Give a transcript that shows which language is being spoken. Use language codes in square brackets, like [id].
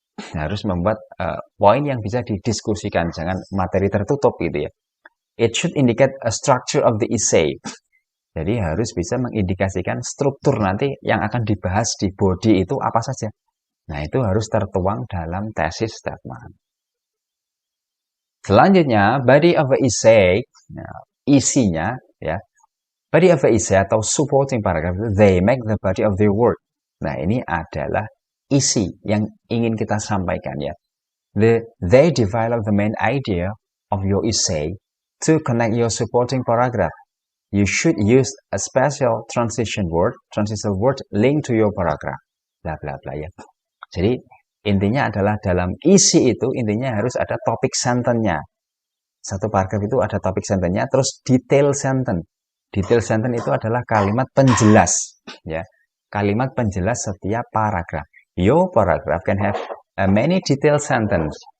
[id] Harus membuat poin yang bisa didiskusikan, jangan materi tertutup gitu ya. [en] It should indicate a structure of the essay. [id] Jadi harus bisa mengindikasikan struktur nanti yang akan dibahas di body itu apa saja. Nah, itu harus tertuang dalam thesis statement. Selanjutnya, body of the essay, nah, isinya ya. [en] Body of the essay atau supporting paragraph, they make the body of the work. [id] Nah, ini adalah isi yang ingin kita sampaikan ya. [en] They develop the main idea of your essay to connect your supporting paragraph. You should use a special transition word linked to your paragraph. [id] Bla bla bla ya. Jadi intinya adalah dalam isi itu intinya harus ada topik sentence-nya. Satu paragraf itu ada topik sentence-nya, terus detail sentence. Detail sentence itu adalah kalimat penjelas ya. Kalimat penjelas setiap paragraf. [en] Your paragraph can have many detailed sentence.